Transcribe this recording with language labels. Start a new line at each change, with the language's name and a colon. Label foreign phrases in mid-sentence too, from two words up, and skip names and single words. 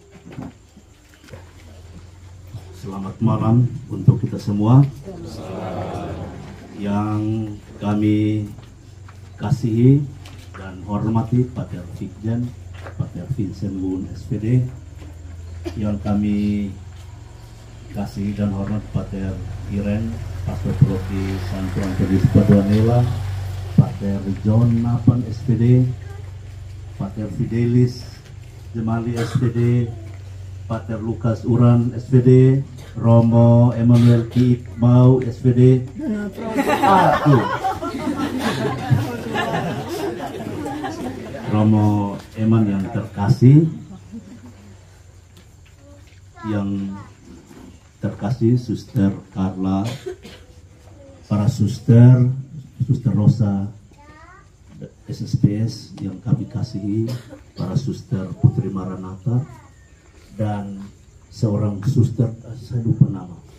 Indonesian: Selamat malam untuk kita semua yang kami kasihi dan hormati Pater Fikjan, Pater Vincent Wun SPD, yang kami kasihi dan hormat Pater Iren, Pastor Profi Santo Antonius Paduanela, Pater John Napan SPD, Pater Fidelis Jemali SPD, Pater Lukas Uran SPD, Romo Emmanuel Ki Iqbal SPD. Romo Eman yang terkasih, Suster Carla, para Suster Rosa SSPS yang kami kasihi, para Suster Putri Maranatha, dan seorang suster, saya lupa nama,